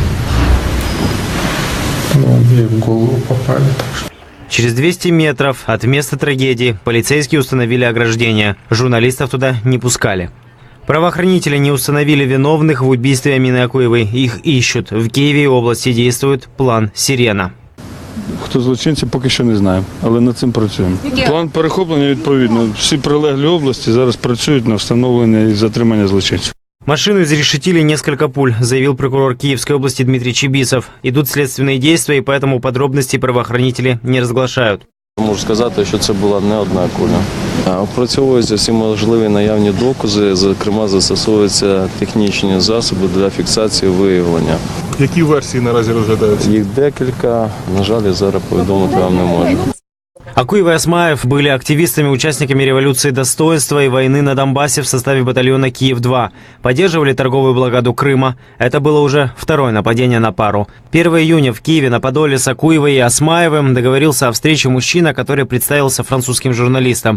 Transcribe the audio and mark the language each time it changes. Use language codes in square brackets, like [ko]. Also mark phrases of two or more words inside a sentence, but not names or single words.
[ru] Но ей в голову попали. Так что. Через 200 метров от места трагедии полицейские установили ограждение. Журналистов туда не пускали. Правоохранители не установили виновных в убийстве Амины Акуевой. Их ищут. [uk] В Києві і області [ru] действует план [uk] «Сирена». Хто злочинці, поки що не знаємо, але над цим працюємо. План перехоплення відповідно. Всі прилеглі області зараз працюють на встановлення і затримання злочинців. [ru] Машину изрешетили несколько пуль, заявил прокурор Киевской области Дмитрий Чибисов. Идут следственные действия, и поэтому подробности правоохранители не разглашают. [uk] Можу сказати, що це була не одна куля. Опрацьовуються всі можливі наявні докази, зокрема застосовуються технічні засоби для фіксації виявлення. Які версії наразі розглядаються? Їх декілька, на жаль, я зараз повідомити вам не можу. [ru] Акуева и Осмаев были активистами, участниками революции достоинства и войны на Донбассе в составе батальона «Киев-2». Поддерживали торговую блокаду Крыма. Это было уже второе нападение на пару. 1 июня в Киеве на Подоле с Акуевой и Осмаевым договорился о встрече мужчина, который представился французским журналистам.